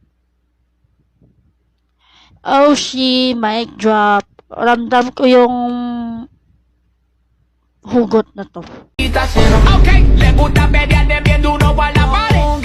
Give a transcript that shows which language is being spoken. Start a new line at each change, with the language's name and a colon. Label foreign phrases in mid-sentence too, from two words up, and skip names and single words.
English: Oh, she, mic drop.
Filipino: Ramdam ko yung hugot na to.
Spanish: Okay, le gusta pelear viendo uno pa la pared.